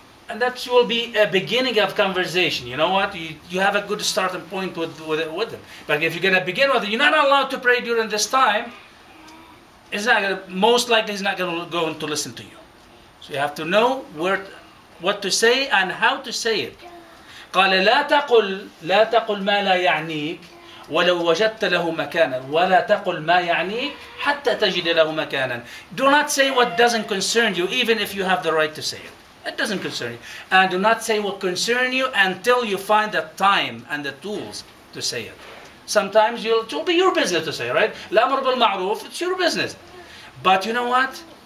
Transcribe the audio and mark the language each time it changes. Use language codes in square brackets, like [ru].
[en] And that will be a beginning of conversation. You know what? You have a good starting point with them. But if you're going to begin with, you're not allowed to pray during this time, most likely he's not going to listen to you. So you have to know what to say and how to say it. [ar] قال لا تقل ما لا يعنيك ولو وجدت له مكانا ولا تقل ما يعنيك حتى تجد له مكانا. [en] Do not say what doesn't concern you, even if you have the right to say it. It doesn't concern you. And do not say what concerns you until you find the time and the tools to say it. Sometimes it will be your business to say, right? الأمر بالمعروف, it's your business. But you know what?